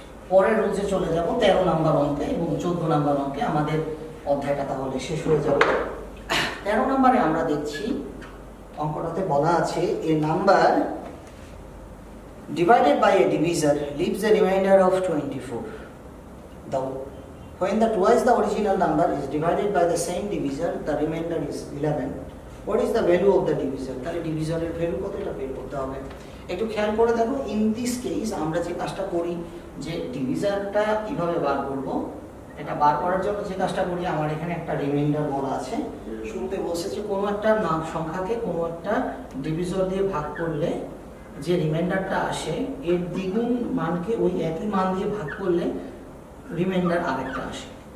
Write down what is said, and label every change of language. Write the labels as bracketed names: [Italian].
[Bangla] 13 নম্বর অঙ্কে এবং 14 নম্বর অঙ্কে আমাদের অধ্যায়টা তাহলে শেষ হয়ে যাবে। 13 নম্বরে আমরা দেখছি, অঙ্কটাতে বলা আছে [English] A number divided by a divisor leaves a remainder of 24. When the twice the original number is divided by the same divisor, the remainder is 11. What is the value of the divisor? [Bangla] তাহলে ডিভিজরের value কত, এটা বের করতে হবে। একটু খেয়াল করে দেখো, [English] in this case [Bangla] আমরা যে কাজটা করি, যে ডিভিজরটা কিভাবে বার করব, এটা বার করার জন্য যে কাজটা করি, আমার এখানে একটা রিমাইন্ডার বলা আছে। শুরুতে বলছে যে কোনো একটা সংখ্যাকে কোনো একটা ডিভিজর দিয়ে ভাগ করলে যে রিমাইন্ডারটা আসে, এর দ্বিগুণ মানকে ওই একই মান দিয়ে ভাগ করলে রিমাইন্ডার আরেকটা আসে।